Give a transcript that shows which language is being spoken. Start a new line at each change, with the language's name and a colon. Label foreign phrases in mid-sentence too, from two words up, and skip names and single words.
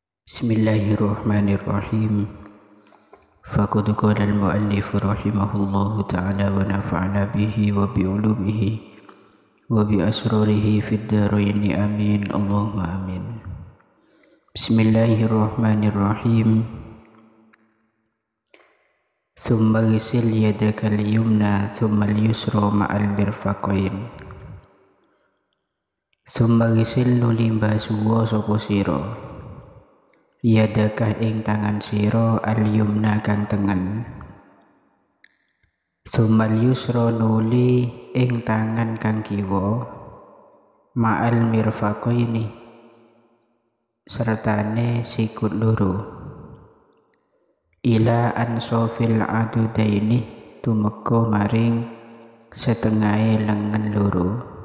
Arabic: بسم الله الرحمن الرحيم. فقد قال المؤلف رحمه الله تعالى ونفعنا به وبعلومه وبأسراره في الدارين آمين. اللهم آمين. بسم الله الرحمن الرحيم. ثم اغسل يدك اليمنى ثم اليسرى مع المرفقين. ثم اغسل
Javanese: nuli mbasuwa sapa sira yadakah ing tangan sira al-yumna kang tengen,
Arabic: ثم اليسرى
Javanese: nuli ing tangan kang kiwa,
Arabic: مع المرفقين
Javanese: sertane sikut loro,
Arabic: إلى أنصاف العضدين
Javanese: tumeka maring setengahe lengan loro.